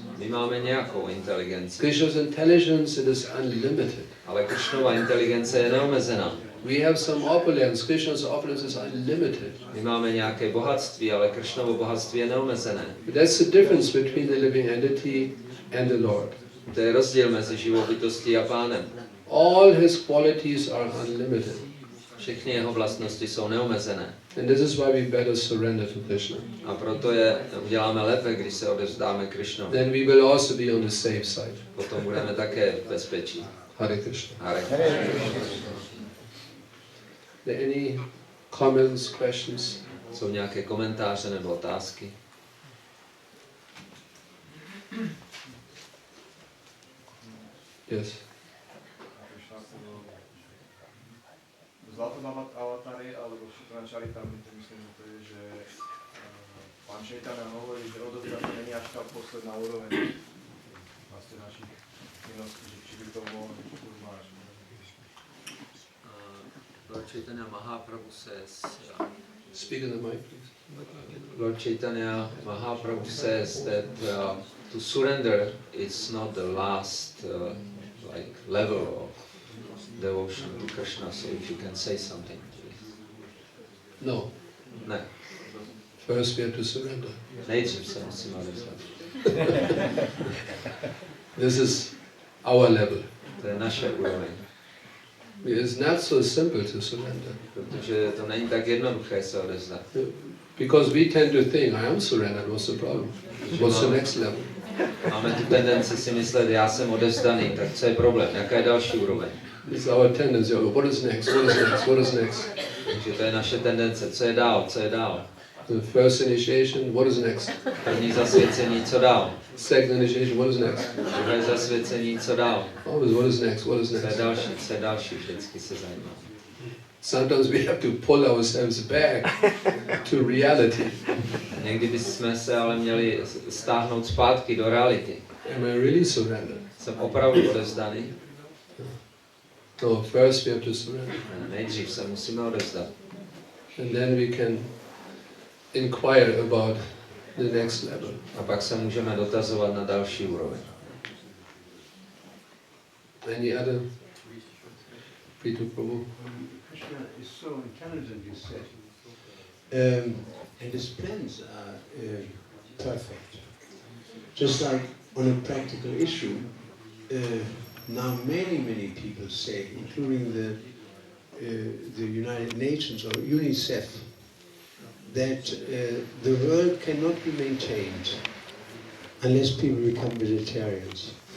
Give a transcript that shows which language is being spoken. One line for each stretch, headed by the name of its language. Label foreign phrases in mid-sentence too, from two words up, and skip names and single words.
Czech: My máme nějakou inteligenci,
English: Krishna's intelligence, it is unlimited.
Czech: ale Krishnova inteligence je neomezená.
English: We have some opulence. Krishna's opulence is unlimited.
Czech: My máme nějaké bohatství, ale Krishnovo bohatství je neomezené.
English: But that's the difference between the living entity and the Lord.
Czech: To je rozdíl mezi živou bytostí a pánem.
English: All his qualities are unlimited.
Czech: Všechny jeho vlastnosti jsou neomezené.
English: And this is why we better surrender to Krishna.
Czech: A proto je uděláme lépe, když se odevzdáme Krishnovi.
English: Then we will also be on the safe side.
Czech: Potom budeme také v bezpečí.
Sanskrit: Hare Krishna. Hare Krishna.
English: Are there any comments, questions?
Czech: Jsou nějaké komentáře nebo otázky?
English: Yes.
Slovak: Zlatobabat avatary alebo Šitran Charitamrita, myslím, že to je, že pán Chaitanya hovorí, že odovzdať není až tá posledná úroveň vlastne našich činností, že či by to mohlo máš.
English: Lord Chaitanya Mahaprabhu says, Speak in the mic, please. Lord Chaitanya Mahaprabhu says that to surrender is not the last level of devotion to Krishna. So if you can say something, please. No.
Czech: Ne.
English: First we have to surrender.
Czech: Nejdřív se musíme odevzdat.
English: This is our level.
Czech: To je naše úroveň.
English: It's not so simple to surrender.
Czech: Protože to není tak jednoduché se odevzdat.
English: Because we tend to think, I am surrendered, what's the problem? What's the next level?
Czech: Máme tu tendenci si myslet, já jsem odevzdaný, tak co je problém? Jaká je další úroveň?
English: It's our tendency, what is next, what is next, what is next?
Czech: Takže to je naše tendence, co je dál, co je dál?
English: The first initiation, what is next?
Czech: První zasvěcení, co dál?
English: Second initiation, what is next?
Czech: Druhé zasvěcení, co dál?
English: Always, what is next, what is
Czech: Co je
English: next?
Czech: další, co je další, vždycky se zajímá.
English: Sometimes we have to pull ourselves back to reality.
Czech: Někdy bychom se ale měli stáhnout zpátky do reality.
English: Am I really surrendered?
Czech: Jsem opravdu odevzdaný?
English: No, first we have to surrender.
Czech: Nejdřív se musíme odevzdat.
English: And then we can inquire about the next level.
Czech: A pak se můžeme dotazovat na další úroveň.
English: Any other? Peter Prabhu? Krishna is so intelligent, you said, and his plans are perfect. Just like on a practical issue, now many people say, including the United Nations or UNICEF, that the world cannot be maintained unless people become vegetarians.